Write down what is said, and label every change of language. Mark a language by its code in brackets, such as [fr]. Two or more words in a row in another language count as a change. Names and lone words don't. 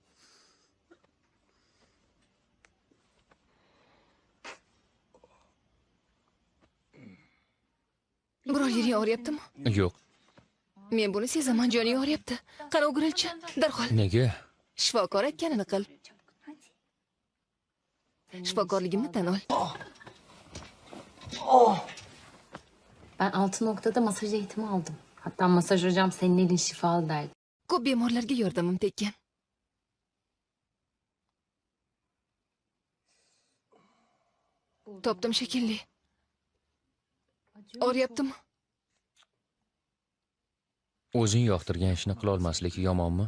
[uz] Biror yering og'riyaptimi? Yo'q. Men buni sezaman, joning og'riyapti. Qani o'girilchi, darhol Nega? shifokor aytganini qil. Shifokorligimni tan ol. [tr] Ben 6 noktada masaj eğitimi aldım. Hatta masaj hocam senin elin şifalı derdi. [uz] Ko'p bemorlarga yordamim tekkan. Topdim shekilli. Og'riyaptimi? O'zing yoqtirgan ishni qila olmaslik yomonmi?